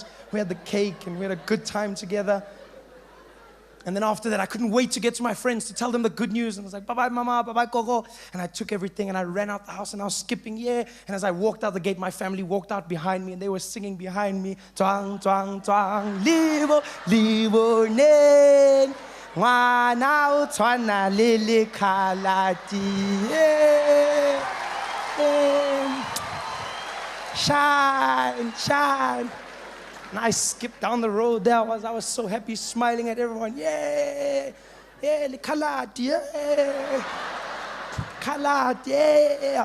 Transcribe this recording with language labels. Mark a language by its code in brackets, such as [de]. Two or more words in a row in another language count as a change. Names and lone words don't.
[en] We had the cake and we had a good time together. And then after that, I couldn't wait to get to my friends to tell them the good news. And I was like, bye-bye, mama, bye-bye, gogo. And I took everything and I ran out the house and I was skipping, yeah. And as I walked out the gate, my family walked out behind me and they were singing behind me. Twang, twang, twang, libo, libo, neng. [tn] Ngwana o tshwana le lekhalati. [en] Shine, shine. And I skipped down the road there. I was so happy, smiling at everyone. Yeah, yeah, lekhalati, yeah. Khalati, yeah.